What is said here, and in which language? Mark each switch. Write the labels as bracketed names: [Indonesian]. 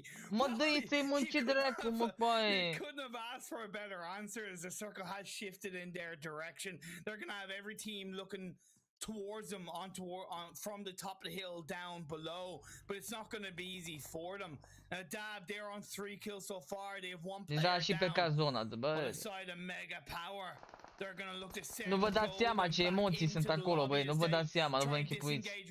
[Romanian] Mă, dă-i mă, ce dracu, mă, paie. [English] They couldn't have asked for a better answer as the circle has shifted in their direction. They're gonna have every team looking towards them from the top of the hill down below, but it's not going to be easy for them. Dab, they're on 3 kills so far. They have 1 player [Romanian] și pe ca zona, bă. [English] On the side of Mega Power. They're going to look to send. [Romanian] Nu vă dați seama ce emoții sunt acolo, băi, nu vă dați seama, nu vă închipuiți.